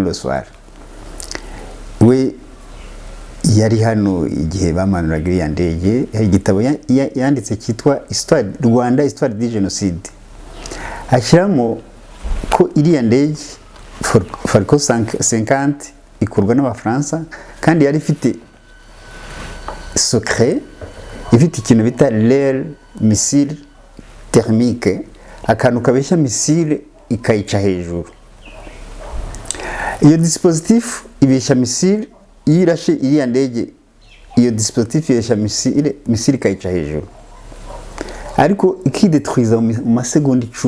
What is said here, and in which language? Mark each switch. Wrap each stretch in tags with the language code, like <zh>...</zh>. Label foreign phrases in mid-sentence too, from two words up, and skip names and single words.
<rw>Le Soir we yari hano igihe bamanuraga iriya ndege igitabo yanditse cyitwa Rwanda Histoire du Génocide ashyiramo ko iriya ndege Falcon 50 ikorwa n'Abafaransa kandi yari ifite secret ifite ikintu bita</rw> <fr>l'air missile thermique</fr> <rw>akantu kabeshya missile ikayica hejuru. Iyo dispositif ibeshya missile yirashe iriya ndege iyo dispositif ibeshya missile ikayica hejuru ariko ikidetruiza mu masegonda 10</rw>